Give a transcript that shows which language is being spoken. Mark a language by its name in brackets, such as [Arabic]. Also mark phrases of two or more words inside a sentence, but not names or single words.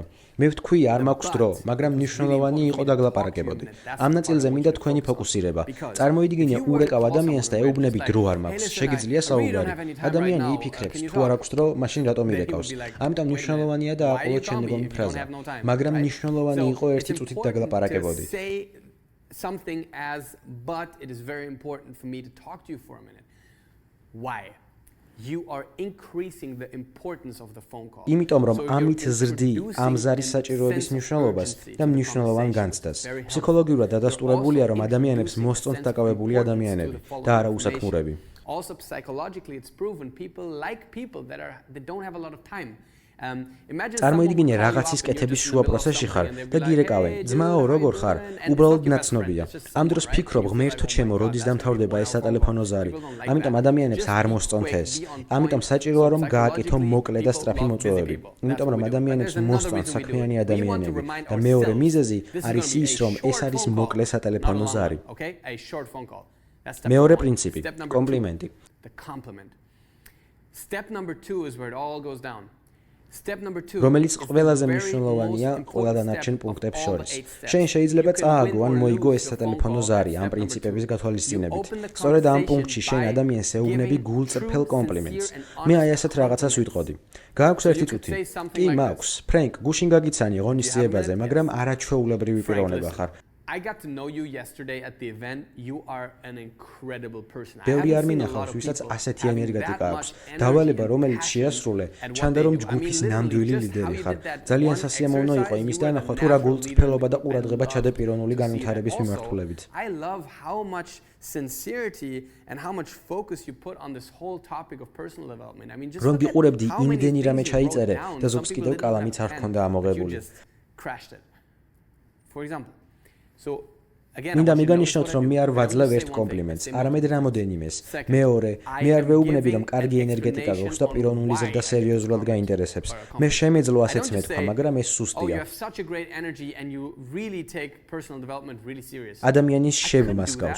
[Georgian] მე ვთქვი არ მაქვს დრო, მაგრამ მნიშვნელოვანი იყო დაგლაპარაკებოდი. ამ ნაწილზე მინდა თქვენი ფოკუსირება. წარმოიდგინე ურეკავ ადამიანს და ეუბნები დრო არ მაქვს. შეგიძლია საუბარი. ადამიანი იფიქრებს, თუ არ აქვს დრო, მაშინ რატომ ირეკავს? ამიტომ მნიშვნელოვანია დააყოლოთ შემდგომი ფრაზა. მაგრამ მნიშვნელოვანი იყო 1 წუთით დაგლაპარაკებოდი. [English] Something as, but it is very important for me to talk to you for a minute. Why? You are increasing the importance of the phone call. [Georgian] იმიტომ რომ ამით ზრდი ამ ზარის საჭიროების მნიშვნელობას და მნიშვნელოვან განცდას. ფსიქოლოგიურად დადასტურებულია, რომ ადამიანებს მოსწონთ დაკავებული ადამიანები და არა უსაქმურები. [English] Also psychologically it's proven people like people that don't have a lot of time. [Georgian] წარმოიდგინე რაღაცის კეთების შუა პროცესში ხარ და გირეკავენ, ძმაო როგორ ხარ? უბრალოდ ნაცნობია. ამ დროს ფიქრობ, ღმერთო ჩემო, როდის დამთავრდება ეს სატელეფონო ზარი. ამიტომ ადამიანებს არ მოსწონთ ეს. ამიტომ საჭიროა რომ გააკეთო მოკლე და სწრაფი მოწვევები. იმიტომ რომ ადამიანებს მოსწონთ საქმიანი ადამიანები და მეორე მიზეზი არის ის, რომ ეს არის მოკლე სატელეფონო ზარი. მეორე პრინციპი, კომპლიმენტი. [English] Step number 2 is where it all goes down. [Georgian] რომელიც ყველაზე მნიშვნელოვანია ყველა დანარჩენ პუნქტებს შორის. შენ შეიძლება წააგო ან მოიგო ეს სატელეფონო ზარი ამ პრინციპების გათვალისწინებით. სწორედ ამ პუნქტში შენ ადამიანს ეუბნები გულწრფელ კომპლიმენტს. მე აი ასეთ რაღაცას ვიტყოდი. გააქვს 1 წუთი? კი, მაქვს. ფრენკ, გუშინ გაგიცანი ღონისძიებაზე, მაგრამ არაჩვეულებრივი პიროვნება ხარ. [English] I got to know you yesterday at the event. You are an incredible person. [Georgian] ბევრი არ მინახავს, ვისაც ასეთი ენერგეტიკა აქვს. დავალება, რომელიც შეასრულე, ჩანდა რომ ჯგუფის ნამდვილი ლიდერი ხარ. ძალიან სასიამოვნო იყო იმის დანახვა, თუ რა გულწრფელობა და ყურადღება ჩადე პიროვნული განვითარების მიმართულებით. [English] I love how much sincerity and how much focus you put on this whole topic of personal development. I mean just [Georgian] რომ გიყურებდი იმდენი რამე ჩაიწერე და ზოგს კიდევ კალამიც არ ჰქონდა ამოღებული. [English] For example, so [Georgian] მინდა მიგანიშნოთ, რომ მე არ ვაძლევ ერთ კომპლიმენტს, არამედ რამოდენიმეს. მეორე, მე არ ვეუბნები, რომ კარგი ენერგეტიკა გვაქვს და პიროვნული ზრდა სერიოზულად გაინტერესებს. მე შემეძლო ასეც მეთქვა, მაგრამ ეს სუსტია. ადამიანის შებმას გავს.